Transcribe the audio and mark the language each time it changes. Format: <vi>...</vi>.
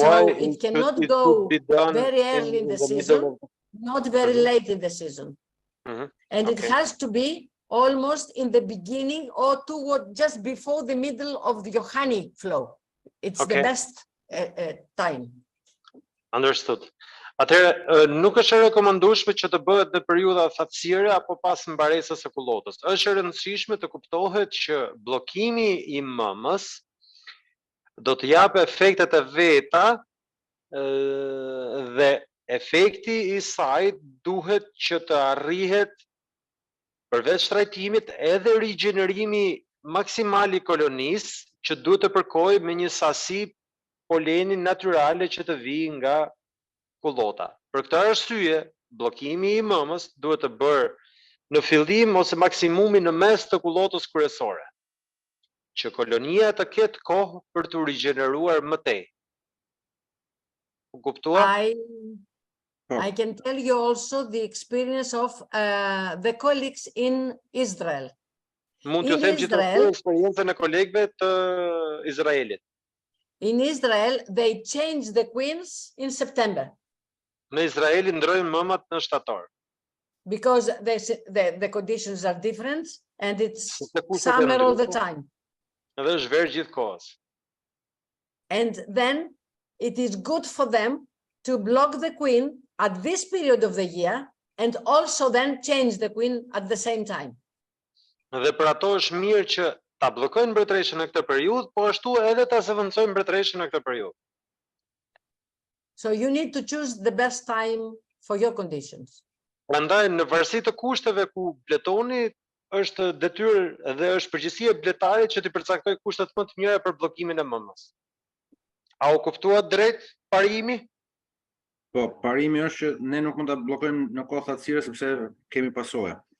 <en>why it cannot go very early in the season, not very late in the season. And it has to be almost in the beginning or toward just before the middle of your honey flow. It's the best time. Understood.</en> <sq>Atëherë, nuk është e rekomandueshme që të bëhet në periudha thatësire apo pas mbaresës së kullotës. Është e rëndësishme të kuptohet që bllokimi i mëmës do të japë efektet e veta dhe efekti i saj duhet që të arrihet përveç trajtimit edhe rigjenerimi maksimal i kolonisë që duhet të përkojë me një sasi poleni natyrale që të vijë nga kullota. Për këtë arsye, bllokimi i mëmës duhet të bërë në fillim ose maksimumi në mes të kullotës kryesore, që kolonia të ketë kohë për të rigjeneruar më tej. U kuptua?</sq> <en>I can tell you also the experience of the colleagues in Israel.</en> <sq>Mund t'ju them gjithashtu eksperiencën e kolegëve të Izraelit.</sq> <en>In Israel, they change the queens in September.</en> <sq>Në Izrael ndrojnë mëmat në shtator.</sq> <en>Because the conditions are different and it's summer all the time.</en> <sq>Edhe është verë gjithkohës.</sq> <en>And then it is good for them to block the queen at this period of the year and also then change the queen at the same time.</en> <sq>Dhe për ato është mirë që ta bllokojnë mbretëreshën në këtë periudhë, po ashtu edhe ta zëvendësojnë mbretëreshën në këtë periudhë.</sq> <en>So you need to choose the best time for your conditions.</en> <sq>Prandaj në varësi të kushteve ku bletoni, është detyrë dhe është përgjegjësia e bletarit që të përcaktojë kushtet më të mira për bllokimin e mëmës. A u kuptua drejt parimi? Po, parimi është që ne nuk mund ta bllokojmë në kohë thatësire sepse kemi pasojë.</sq>